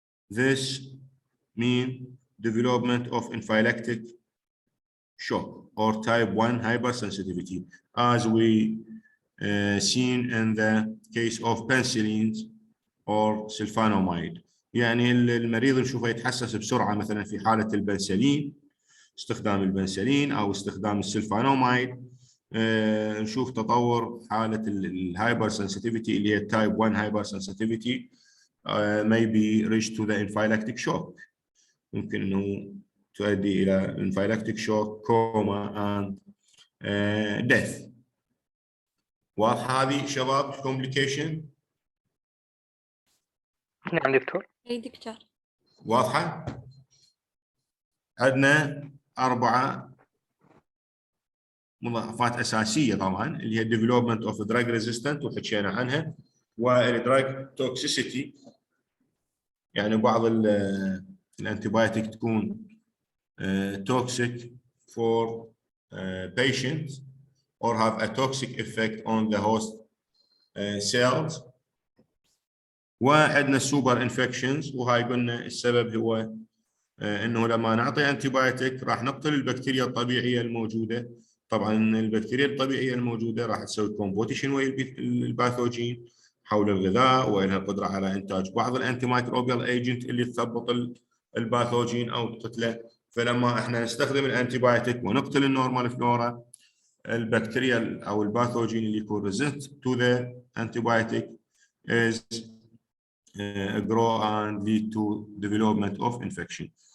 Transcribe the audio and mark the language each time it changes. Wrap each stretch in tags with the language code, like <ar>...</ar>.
<en>This means development of anaphylactic shock or type 1 hypersensitivity, as we seen in the case of penicillins or sulfonamide.</en> <ar>يعني المريض نشوفه يتحسس بسرعه مثلا في حاله البنسلين، استخدام البنسلين او استخدام السلفوناميد. نشوف تطور حاله الهايبر سنسيتيفيتي اللي هي التايب 1 هايبر سنسيتيفيتي</ar> <en>maybe reach to the anaphylactic shock،</en> <ar>ممكن انه تؤدي الى</ar> <en>anaphylactic shock, coma and death.</en> <ar>واضحه هذه شباب الكومبليكيشن؟ نعم دكتور. اي دكتور. واضحه؟ عندنا 4 مضاعفات اساسيه طبعا اللي هي</ar> <en>development of drug resistant</en> <ar>وحكينا عنها، والدراج توكسيسيتي يعني بعض الانتيبيوتيك تكون</ar> <en>toxic for patients or have a toxic effect on the host cells.</en> <ar>وعندنا السوبر انفكشنز، وهاي قلنا السبب هو انه لما نعطي انتيبيوتيك راح نقتل البكتيريا الطبيعيه الموجوده. طبعا البكتيريا الطبيعيه الموجوده راح تسوي كومبوتيشن ويا الباثوجين حول الغذاء، ولها قدره على انتاج بعض الانتي مايكروبيال ايجنت اللي تثبط الباثوجين او تقتله. فلما احنا نستخدم الانتيبيوتيك ونقتل النورمال فلورا، البكتيريا او الباثوجين اللي يكون</ar> <en>resistant to the antibiotic is grow and lead to development of infection.</en>